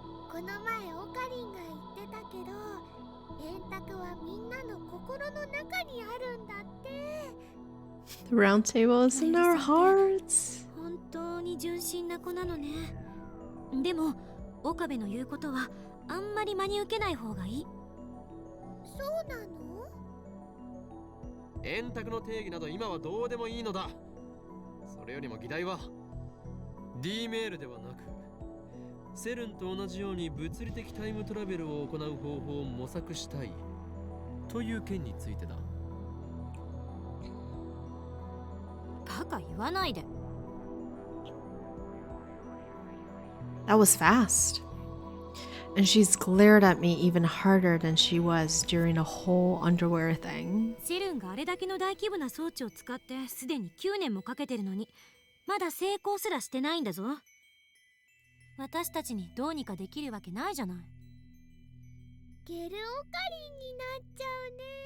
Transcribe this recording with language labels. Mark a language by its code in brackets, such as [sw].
[ja] この前オカリンが言ってたけど、円卓はみんなの心の中にあるんだって。 [en] The round table is in our hearts. [ja] 本当に純真な子なのね。でも岡部の言うことはあんまり真に受けない方がいい。そうなの？円卓の定義など今はどうでもいいのだ。それよりも議題は D メールではなくセルンと同じように物理的タイムトラベルを行う方法を模索したいという件についてだ。バカ言わないで。 [en] That was fast. And she's glared at me even harder than she was during the whole underwear thing. [ja] セルンがあれだけの大規模な装置を使ってすでに9年もかけてるのにまだ成功すらしてないんだぞ。私たちにどうにかできるわけないじゃない。ゲルオカリンになっちゃうね。